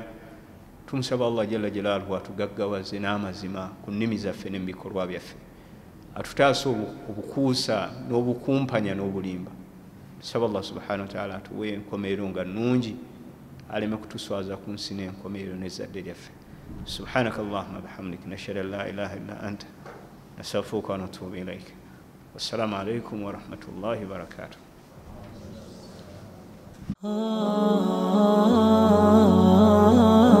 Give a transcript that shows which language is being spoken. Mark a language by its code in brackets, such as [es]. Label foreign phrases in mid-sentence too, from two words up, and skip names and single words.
[lg] Tumusaba Allah [ar] جل جلاله [lg] atugaggawaze n'amazima ku nnimi zaffe ne mu bikolwa byaffe, atutaase obukuusa n'obukumpanya n'obulimba. Tusaba Allah [ar] سبحانه وتعالى [lg] atuwe enkomeero nga nnungi, aleme kutuswaza ku nsi n'enkomeero n'ezzadde lyaffe. [ar] سبحانك اللهم وبحمدك نشهد أن لا إله إلا أنت نستغفرك ونتوب إليك. والسلام عليكم ورحمة الله وبركاته.